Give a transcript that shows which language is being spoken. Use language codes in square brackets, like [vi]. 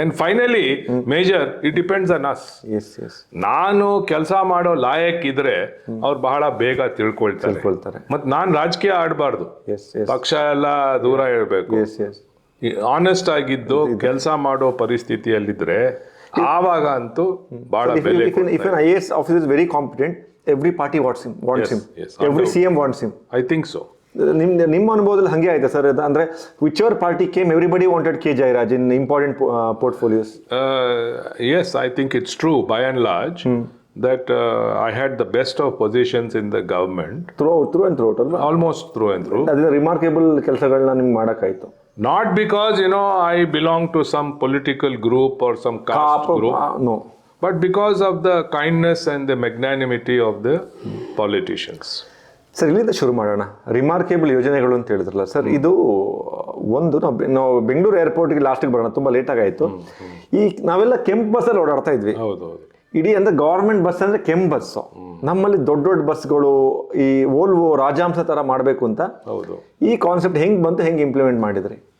[en] And finally major it depends on us. [kn] ನಾನು ಕೆಲಸ ಮಾಡೋ ಲಾಯಕ್ ಇದ್ರೆ ಅವ್ರು ಬಹಳ ಬೇಗ ತಿಳ್ಕೊಳ್ತಾರೆ. ಮತ್ ನಾನ್ ರಾಜಕೀಯ ಆಡಬಾರ್ದು, ಪಕ್ಷ ಎಲ್ಲ ದೂರ ಇರಬೇಕು, ಆನೆಸ್ಟ್ ಆಗಿದ್ದು ಕೆಲಸ ಮಾಡೋ ಪರಿಸ್ಥಿತಿಯಲ್ಲಿದ್ರೆ ಆವಾಗ ಅಂತೂ ಬಹಳ ಬೆಲೆ. [en] If an IAS officer is very competent, every party wants him. Every CM wants him. I think so. [kn] ನಿಮ್ಮ ಅನುಭವದಲ್ಲಿ ಹಂಗೆ ಆಯ್ತಾ ಸರ್? [en] ಅಂದ್ರೆ whichever party came, everybody wanted K. Jayaraj in important portfolios. Yes, I think it's true by and large that I had the best of positions in the government. Through and through, almost through and through. [kn] ಅದನ್ನ ರಿಮಾರ್ಕೇಬಲ್ ಕೆಲಸಗಳನ್ನ ನಿಮ್ಗೆ ಮಾಡಕ್ಕಾಯ್ತು. [en] Not because I belong to some political group or some caste group. No. But because of the kindness and the magnanimity of the politicians. [kn] Sir, ಇಲ್ಲಿಂದ ಶುರು ಮಾಡೋಣ. ರಿಮಾರ್ಕೇಬಲ್ ಯೋಜನೆಗಳು ಅಂತ ಹೇಳಿದ್ರಲ್ಲ sir, ಇದು ಒಂದು ನಾವು ಬೆಂಗಳೂರು ಏರ್ಪೋರ್ಟ್ಗೆ ಲಾಸ್ಟಿಗೆ ಬರೋಣ, ತುಂಬ ಲೇಟಾಗಿ ಆಯಿತು. ಈ ನಾವೆಲ್ಲ ಕೆಂಪು ಬಸ್ಸಲ್ಲಿ ಓಡಾಡ್ತಾ ಇದ್ವಿ. ಇಡೀ ಅಂದ್ರೆ ಗೌರ್ಮೆಂಟ್ ಬಸ್ ಅಂದರೆ ಕೆಂಪು ಬಸ್ಸು. ನಮ್ಮಲ್ಲಿ ದೊಡ್ಡ ಬಸ್ಗಳು ಈ ವೋಲ್ವೋ ರಾಜಾಂಶ ಥರ ಮಾಡಬೇಕು ಅಂತ ಈ ಕಾನ್ಸೆಪ್ಟ್ ಹೆಂಗೆ ಬಂತು, ಹೆಂಗೆ ಇಂಪ್ಲಿಮೆಂಟ್ ಮಾಡಿದ್ರಿ?